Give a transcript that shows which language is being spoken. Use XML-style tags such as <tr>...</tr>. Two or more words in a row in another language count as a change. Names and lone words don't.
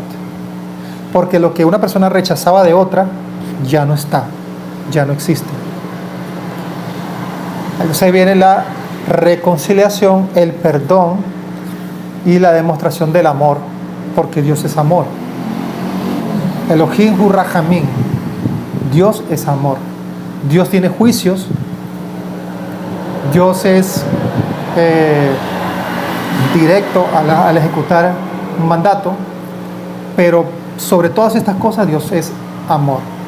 <es>Porque lo que una persona rechazaba de otra, ya no está, ya no existe. Entonces ahí viene la reconciliación, el perdón y la demostración del amor, porque Dios es amor.</es> <he>אלוהים הוא רחמים,</he> <es>Dios es amor. Dios tiene juicios, Dios es directo al ejecutar un mandato, pero sobre todas estas cosas Dios es amor.</es>